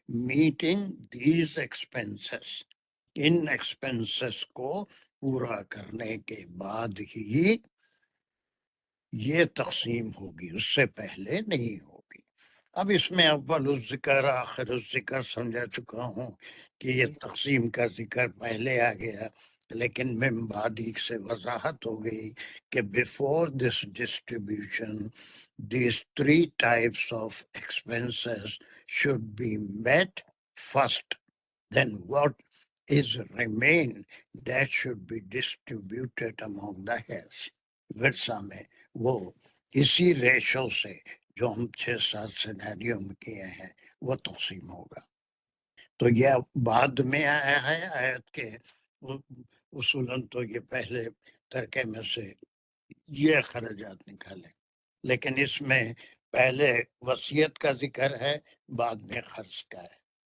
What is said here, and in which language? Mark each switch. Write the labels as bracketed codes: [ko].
[en] meeting these expenses. [ur] In expenses کو پورا کرنے کے بعد ہی یہ تقسیم ہوگی، اس سے پہلے نہیں ہوگی. اب اس میں اول الذکر آخر الذکر سمجھا چکا ہوں کہ یہ تقسیم کا ذکر پہلے آ گیا، لیکن من بعدی سے وضاحت ہو گئی کہ [en] before this distribution these 3 types of expenses should be met first. Then what is remain, that should be distributed among the heirs. [ur] ورثہ میں وہ اسی ریشو سے جو ہم 6-7 سینیریو میں کیے ہیں وہ تقسیم ہوگا. تو یہ بعد میں آیا ہے آیت کے اصولاً، تو یہ پہلے ترکے میں سے یہ اخراجات نکالیں، لیکن اس میں پہلے وصیت کا ذکر ہے، بعد میں خرچ کا ہے.